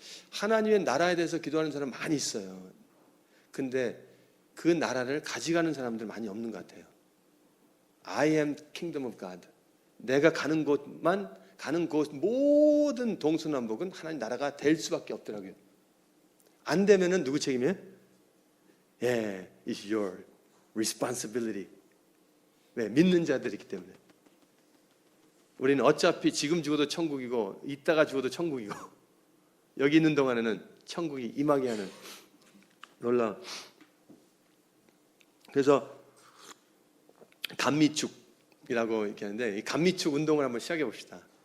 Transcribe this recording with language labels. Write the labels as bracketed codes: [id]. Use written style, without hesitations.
[ko] 하나님의 나라에 대해서 기도하는 사람 많이 있어요. 근데 그 나라를 가져가는 사람들 많이 없는 것 같아요. [en] I am kingdom of God. [ko] 내가 가는 곳 모든 동서남북은 하나님 나라가 될 수밖에 없더라고요. 안 되면은 누구 책임이에요? [en] It's your responsibility. [ko] 왜? 믿는 자들이기 때문에. 우리는 어차피 지금 죽어도 천국이고 이따가 죽어도 천국이고 여기 있는 동안에는 천국이 임하게 하는 놀라. 그래서 감미축이라고 이렇게 하는데, 이 감미축 운동을 한번 시작해 봅시다.